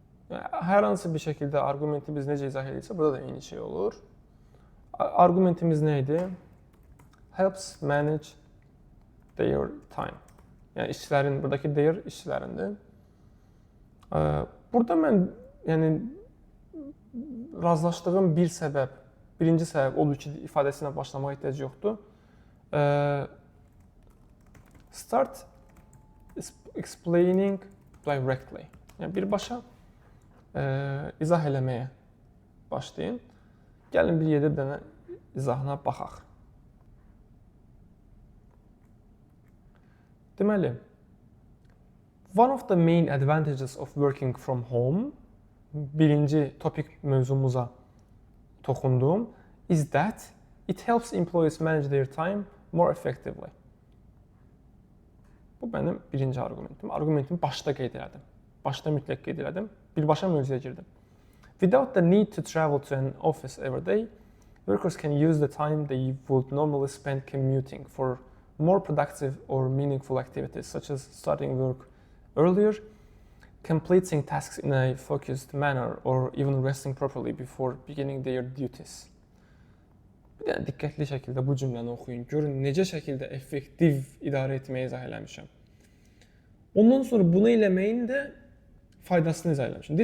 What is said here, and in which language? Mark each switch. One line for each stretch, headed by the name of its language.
Azerbaijani: Hər hansı bir şəkildə arqumenti biz necə izah ediriksə, burada da eyni şey olur. Arqumentimiz nə idi?
English: Helps manage their time.
Azerbaijani: Yəni işçilərin, buradakı their işçilərindir. Burada mən razılaşdığım birinci səbəb odur ki, ifadəsinə başlamağa ehtiyac yoxdur.
English: Start explaining directly.
Azerbaijani: Yəni birbaşa izah eləməyə başlayın. Gəlin bir yerdə bir dənə izahına baxaq.
English: Deməli, one of the main advantages of working from home,
Azerbaijani: birinci topik mövzumuza toxundum,
English: is that it helps employees manage their time more effectively.
Azerbaijani: Bu mənim birinci arqumentim. Arqumentimi başda qeyd elədim. Başda mütləq qeyd elədim. Birbaşa mövzuya girdim.
English: Without the need to travel to an office every day, workers can use the time they would normally spend commuting for more productive or meaningful activities, such as starting work earlier, completing tasks in a focused manner, or even resting properly before beginning their duties.
Azerbaijani: Bir dənə diqqətli şəkildə bu cümləni oxuyun. Görün necə şəkildə effektiv idarə etməyi izah eləmişəm. Ondan sonra bunu eləməyin də faydasını izah eləmişəm.